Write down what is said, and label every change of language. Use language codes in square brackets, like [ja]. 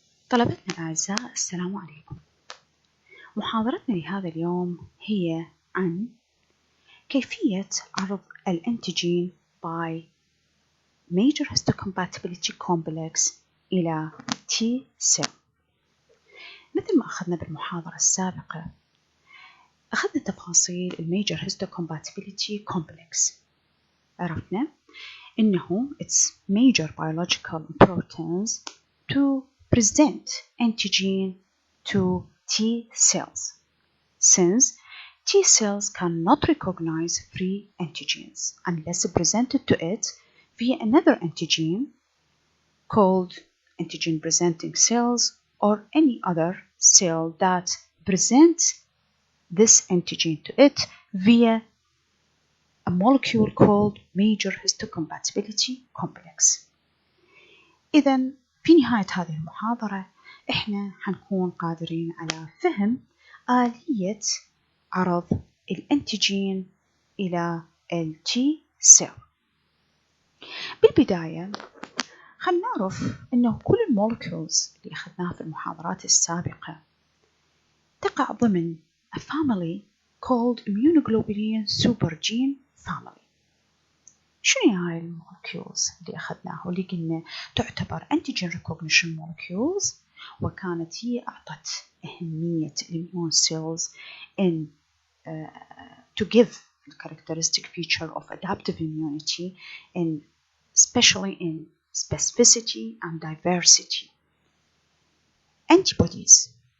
[ar] طلبتنا الأعزاء السلام عليكم. محاضرتنا لهذا اليوم هي عن كيفية عرض الأنتيجين [en] by major histocompatibility complex [ar] إلى T cell. مثل ما أخذنا بالمحاضرة السابقة، أخذنا تفاصيل الميجر histocompatibility complex. عرفنا إنه [en] it's major biological importance to present antigen to T cells, since T cells cannot recognize free antigens unless presented to it via another antigen called antigen presenting cells or any other cell that presents this antigen to it via a molecule called major histocompatibility complex. [ar] إذن في نهاية هذه المحاضرة إحنا حنكون قادرين على فهم آلية عرض الأنتيجين إلى ال T cell. بالبداية خلنا نعرف إنه كل المولكيولز اللي أخذناها في المحاضرات السابقة تقع ضمن [en] a family called immunoglobulin supergene family. [ar] شنو هاي المولكيولز اللي أخذناها واللي قلنا تعتبر [en] antigen recognition molecules، [ar] وكانت هي أعطت أهمية [en] immune cells in to give the characteristic feature of adaptive immunity, especially in specificity and diversity. Antibodies.